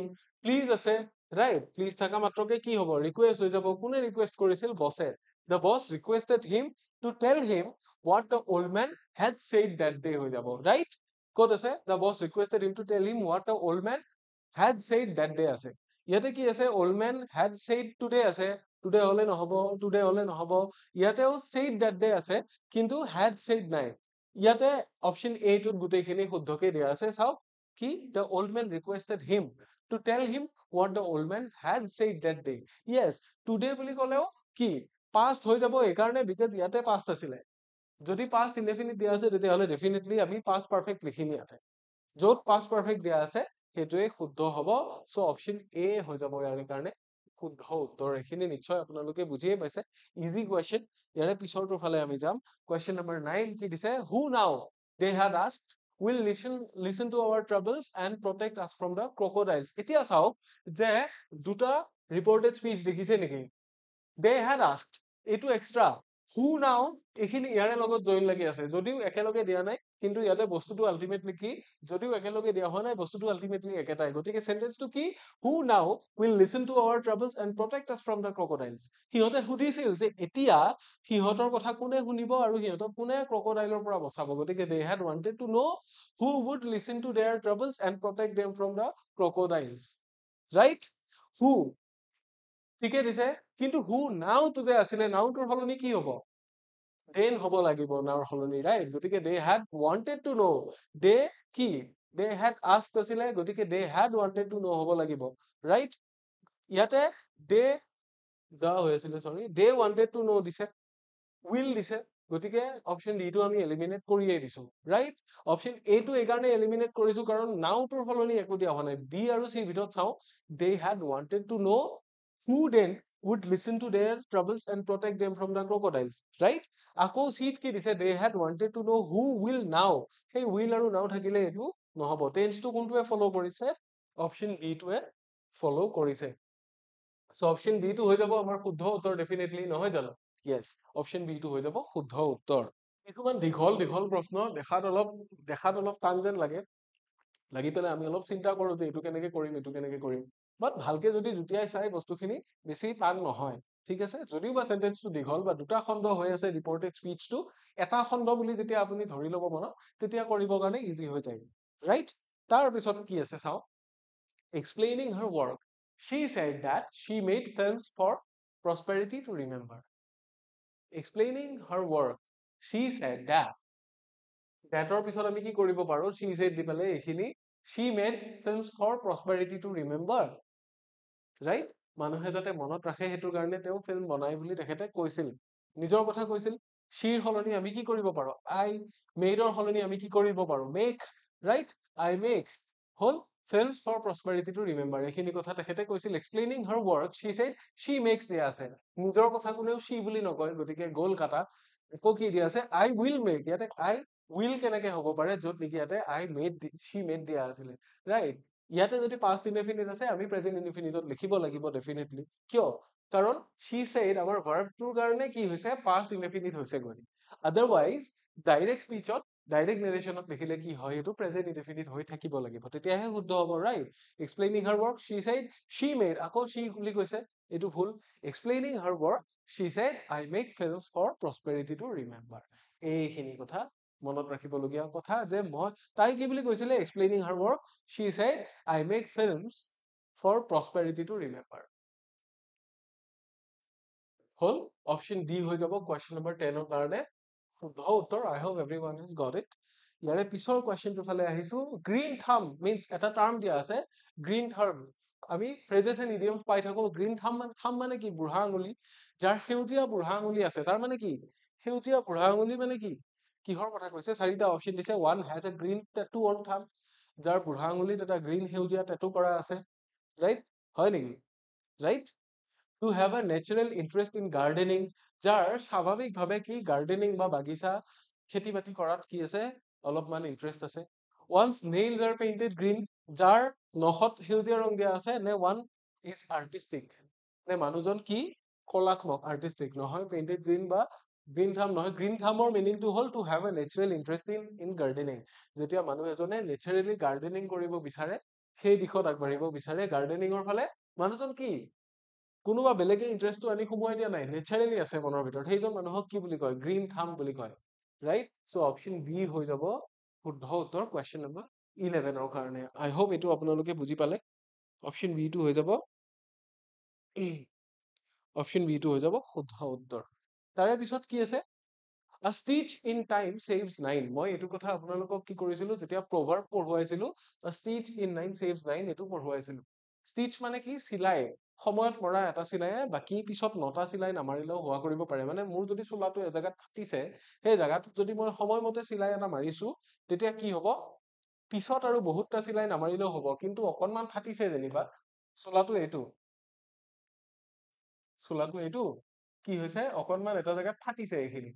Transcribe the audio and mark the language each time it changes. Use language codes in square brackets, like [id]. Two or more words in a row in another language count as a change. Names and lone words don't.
[as] প্লিজ আছে, ৰাইট, প্লিজ থকা মাত্ৰকে কি হ'ব, ৰিকুৱেষ্ট হৈ যাব। কোনে ৰিকুৱেষ্ট কৰিছিল, বছে। [en] the boss requested him to tell him what the old man had said that day [as] হৈ যাব, [en] right? [as] ক'ত আছে, [en] the boss requested him to tell him what the old man had said that day আছে। [as] ইয়াতে কি আছে, [en] old man had said today আছে, today [as] হলে নহব, [en] today [as] হলে নহব। [en] ইয়াতেও said that day [as] আছে, কিন্তু [en] had said নাই। [as] ইয়াতে [en] option A [as] টোত গোটেইখিনি শুদ্ধকে দিয়া আছে, চাওক কি, [en] the old man requested him to tell him what the old man had said that day। [as] yes, today বুলি ক'লেও কি past হৈ যাব, এইকাৰণে because ইয়াতে past আছিলে। যদি [en] past indefinite [as] দিয়া আছে তেতিয়াহ'লে definitely আমি [en] past perfect [as] লিখিম ইয়াতে য'ত [en] past perfect [as] দিয়া আছে সেইটোৱে শুদ্ধ হ'ব [en] so option A [as] হৈ যাব ইয়াৰ কাৰণে শুদ্ধ উত্তৰ এইখিনি নিশ্চয় আপোনালোকে বুজিয়ে পাইছে [en] easy question [as] ইয়াৰে পিছৰটো ফালে আমি যাম [en] question number 9 [as] কি দিছে [en] who now they had asked will listen to our troubles and protect us from the crocodiles [as] এতিয়া চাওক যে দুটা [en] reported speech [as] দেখিছে নেকি [en] they had asked [as] এইটো extra [en] who now [as] এইখিনি ইয়াৰে লগত জইন লাগি আছে যদিও একেলগে দিয়া নাই কিন্তু ইয়াতে বস্তুটো আলটিমেটলি কি যদিও একেলগে দিয়া হোৱা নাই বস্তুটো আলটিমেটলি একেটাই গতিকে সেন্টেন্সটো কি [en] who now will listen to our troubles and protect us from the crocodiles [as] সিহঁতে সুধিছিল যে এতিয়া সিহঁতৰ কথা কোনে শুনিব আৰু সিহঁতক কোনে ক্ৰকডাইলৰ পৰা বচাব গতিকে [en] they had wanted to know who would listen to their troubles and protect them from the crocodiles right who [as] ঠিকে দিছে কিন্তু [en] who now to [as] যে আছিলে now টোৰ সলনি কি হ'ব then হ'ব লাগিব now সলনি right গতিকে [en] they had wanted to know [as] they কি [en] they had asked [as] আছিলে গতিকে [en] they had wanted to know [as] হ'ব লাগিব right ইয়াতে they যা হৈ আছিলে sorry [en] they wanted to know [as] দিছে will দিছে গতিকে [en] option D [as] টো আমি এলিমিনেট কৰিয়েই দিছো ৰাইট [en] option A [as] টো এইকাৰণে এলিমিনেট কৰিছো কাৰণ নাও টোৰ সলনি একো দিয়া হোৱা নাই বি আৰু চিৰ ভিতৰত চাওঁ [en] they had wanted to know who then would listen to their troubles and protect them from the crocodiles right [as] আকৌ চিত কি দিছে [en] they had wanted to know who will now [as] সেই will আৰু now থাকিলে এইটো নহব টেন্সটো কোনটোৱে ফলো কৰিছে [en] option B [as] টোৱে ফলো কৰিছে [en] so option [as] B টো হৈ যাব আমাৰ শুদ্ধ উত্তৰ definitely নহয় জানো [en] yes option B [as] টো হৈ যাব শুদ্ধ উত্তৰ কিছুমান দীঘল দীঘল প্ৰশ্ন দেখাত অলপ টান যেন লাগে লাগি পেলাই আমি অলপ চিন্তা কৰো যে এইটো কেনেকে কৰিম বাট ভালকে যদি জুতিয়াই চাই বস্তুখিনি বেছি টান নহয় ঠিক আছে যদিও বা সেন্টেন্সটো দীঘল বা দুটা খণ্ড হৈ আছে [en] reported speechটো [as] এটা খণ্ড বুলি যেতিয়া আপুনি ধৰি ল'ব মনত তেতিয়া কৰিবৰ কাৰণে ইজি হৈ যায় ৰাইট তাৰ পিছত কি আছে চাওঁ [en] explaining her work she said that she made films for prosperity to remember explaining her work she said [as] thatৰ পিছত আমি কি কৰিব পাৰো [en] she said [as] দি পেলাই এইখিনি [en] she made films for prosperity to remember [as] right মানুহে যাতে মনত ৰাখে সেইটোৰ কাৰণে তেওঁ ফিল্ম বনাই বুলি তেখেতে কৈছিল নিজৰ কথা কৈছিল sheৰ সলনি আমি কি কৰিব পাৰো [en] I made [as] ৰ সলনি আমি কি কৰিব পাৰো make [en] right I make [as] হল [en] films for prosperity to remember [as] এইখিনি কথা তেখেতে কৈছিল [en] explaining her work she said she makes [as] দিয়া আছে নিজৰ কথা কোনেও she বুলি নকয় গতিকে গ'ল কাটা আকৌ কি দিয়া আছে I [en] will make [as] ইয়াতে [en] I will [as] কেনেকে হ'ব পাৰে য'ত নেকি ইয়াতে [en] I made she made [as] দিয়া আছিলে right ইয়াতে যদি [en] past indefinite [as] আছে আমি [en] present indefinite [as] লিখিব লাগিব definitely কিয় কাৰণ she said আমাৰ verb টোৰ কাৰণে কি হৈছে [en] past indefinite [as] হৈছে গৈ [en] otherwise direct speech [as] ডাইৰেক্ট নেৰেশ্যনত লিখিলে কি হয় এইটো [en] present indefinite [as] হৈ থাকিব লাগিব তেতিয়াহে শুদ্ধ হ'ব ৰাইট [en] explaining her work she said she made [as] আকৌ she বুলি কৈছে এইটো ভুল [en] explaining her work she said I make films for prosperity to remember [as] এইখিনি কথা মনত ৰাখিবলগীয়া কথা যে মই তাই কি বুলি কৈছিলে [en] explaining her work she said I make films for prosperity to remember [as] হল [en] option D [as] হৈ যাব [en] question number 10 [as] ৰ কাৰণে শুদ্ধ উত্তৰ [en] I hope everyone has got it [as] ইয়াৰে পিছৰ কুৱেশ্যনটোৰ ফালে আহিছো [en] green thumb means [as] এটা টাৰ্ম দিয়া আছে [en] green thumb [as] আমি [en] phrases and idioms [as] পাই থাকো [en] green thumb [as] মানে কি বুঢ়া আঙুলি যাৰ সেউজীয়া বুঢ়া আঙুলি আছে তাৰ মানে কি সেউজীয়া বুঢ়া আঙুলি মানে কি কিহৰ কথা কৈছে চাৰিটা অপচন দিছে [en] one has a green tattoo on thumb [as] যাৰ বুঢ়া আঙুলিত এটা গ্ৰীণ সেউজীয়া টেটু কৰা আছে ৰাইট হয় নেকি ৰাইট [en] to have a natural interest in gardening [as] যাৰ স্বাভাৱিকভাৱে কি গাৰ্ডেনিং বা বাগিচা খেতি বাতি কৰাত কি আছে অলপমান ইন্টাৰেষ্ট আছে [en] one's nails are painted green [as] যাৰ নখত সেউজীয়া ৰং দিয়া আছে নে [en] one is artistic [as] নে মানুহজন কি কলাত্মক artistic নহয় [en] painted green [as] বা [en] green thumb [as] নহয় [en] green thumb [as] ৰ মিনিংটো হ'ল [en] to have a natural interest in gardening [as] যেতিয়া মানুহ এজনে [en] naturally gardening [as] কৰিব বিচাৰে সেই দিশত আগবাঢ়িব বিচাৰে গাৰ্ডেনিঙৰ ফালে মানুহজন কি কোনোবা বেলেগে ইন্টাৰেষ্টটো আনি সোমোৱাই দিয়া নাই নেচাৰেলি আছে মনৰ ভিতৰত সেইজন মানুহক কি বুলি কয় [en] green thumb [as] বুলি কয় [en] right so option B [as] হৈ যাব শুদ্ধ উত্তৰ [en] question number 11 [as] ৰ কাৰণে [en] I hope [as] এইটো আপোনালোকে বুজি পালে [en] option B [as] টো হৈ যাব [en] option B [as] টো হৈ যাব শুদ্ধ উত্তৰ তাৰে পিছত কি আছে [en] A stitch in time saves nine [as] মই এইটো কথা আপোনালোকক কি কৰিছিলো যেতিয়া proverb পঢ়ুৱাইছিলো [en] A stitch in nine saves nine [as] এইটো পঢ়ুৱাইছিলো stitch মানে কি চিলাই সময়ত মৰা এটা চিলাইয়ে বাকী পিছত 9টা চিলাই নামাৰিলেও হোৱা কৰিব পাৰে। মানে মোৰ যদি চোলাটো এজেগাত ফাটিছে, সেই জেগাটোত যদি মই সময়মতে চিলাই এটা মাৰিছো, তেতিয়া কি হ'ব, পিছত আৰু বহুতটা চিলাই নামাৰিলেও হ'ব, কিন্তু অকনমান ফাটিছে যেনিবা, চোলাটো এইটো কি হৈছে, অকনমান এটা জেগাত ফাটিছে এইখিনি।